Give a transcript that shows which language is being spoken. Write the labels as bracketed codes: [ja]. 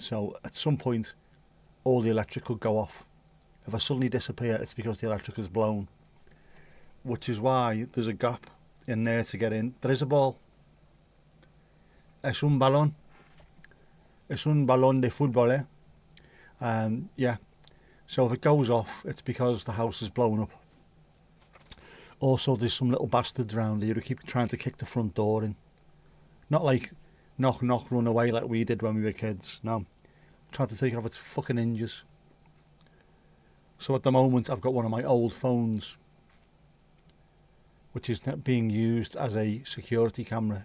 [en] So at some point all the electric will go off. If I suddenly disappear, it's because the electric is blown, which is why there's a gap in there to get in. There is a ball. [es] Es un balón de fútbol, yeah. [en] So if it goes off, it's because the house is blown up. Also, there's some little bastards around here who keep trying to kick the front door in. Not like knock, run away like we did when we were kids. No. Trying to take it off its fucking hinges. So at the moment, I've got one of my old phones, which is being used as a security camera.